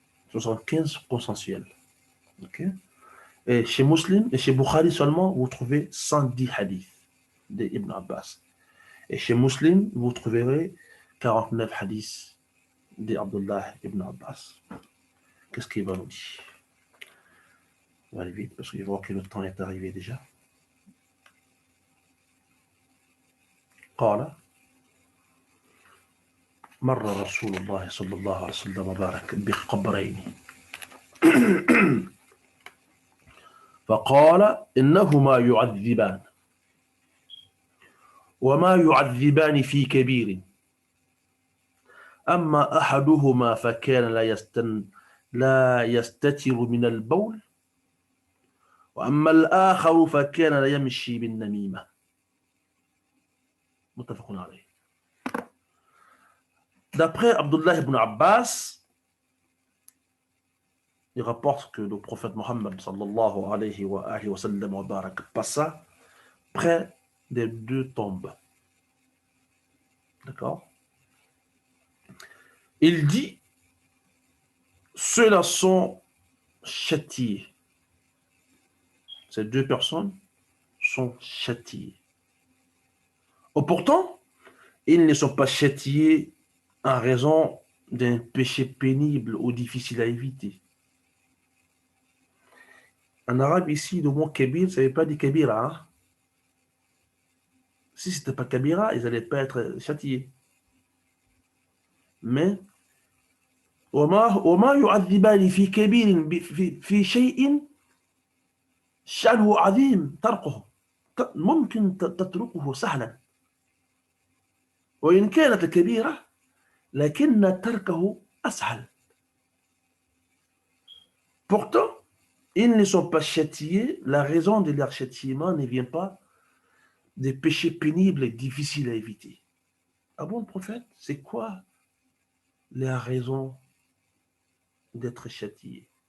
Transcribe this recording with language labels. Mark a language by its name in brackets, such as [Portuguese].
[French] 75 consensuels. Okay? Et chez Muslim et chez Bukhari seulement, vous trouvez 110 hadiths d'Ibn Abbas. Et chez Muslim, vous trouverez 49 hadiths dit Abdullah ibn Abbas. Qu'est-ce qu'il va nous dire? On va aller vite parce que je vois que le temps est arrivé déjà. [Arabic] قال مر رسول الله صلى الله عليه وسلم وبارك بقبرين فقال إنهما يعذبان وما يعذبان في كبير أما أحدهما فكان لا يستتر من البول وأما الآخر فكان لا يمشي بالنميمة متفق عليه. [French] D'après Abdullah ibn Abbas, il rapporte que le prophète Mohammed sallallahu alayhi wa sallam wa barak passa près des deux tombes. D'accord? Il dit, ceux-là sont châtiés. Ces deux personnes sont châtiées. Or, pourtant, ils ne sont pas châtiés en raison d'un péché pénible ou difficile à éviter. En arabe, ici, le mot kabir, ça ne veut pas dire kabira. Hein? Si ce n'était pas kabira, ils n'allaient pas être châtiés. Mais, [Arabic] وما يعذبان في كبير في شيء شأنه عظيم تركه ممكن تتركه سهلا وإن كانت كبيرة لكن تركه أسهل. [French] Pourtant, ils ne sont pas châtiés. La raison de leur châtiment ne vient pas des péchés pénibles et difficiles à éviter. Ah bon, le prophète, c'est quoi la raison d'être châtié?